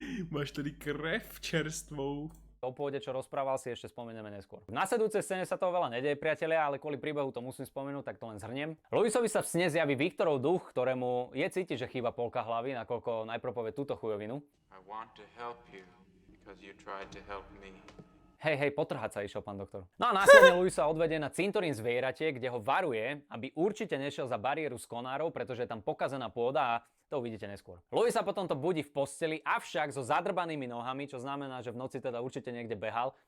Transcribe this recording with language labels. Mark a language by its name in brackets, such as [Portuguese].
[Czech] Máš tady krev čerstvou. [Slovak] O pôde, čo rozprával, si ešte spomenieme neskôr. V nasledujúcej scéne sa toho veľa nedeje, priatelia, ale kvôli príbehu to musím spomenúť, tak to len zhrniem. Luisovi sa v sne zjaví Viktorov duch, ktorému je cítiť, že chýba polka hlavy, nakoľko najprv povie túto chujovinu. [English] I want to help you because you tried to help me. [Slovak] Hej, potrhať sa išiel pán doktor. No a následne Luisa odvedie na cintorín zvieratie, kde ho varuje, aby určite nešiel za bariéru s konárov, pretože je tam pokazená pôda a to uvidíte neskôr. Luisa potom to budí v posteli, avšak so zadrbanými nohami, čo znamená, že v noci teda určite niekde behal.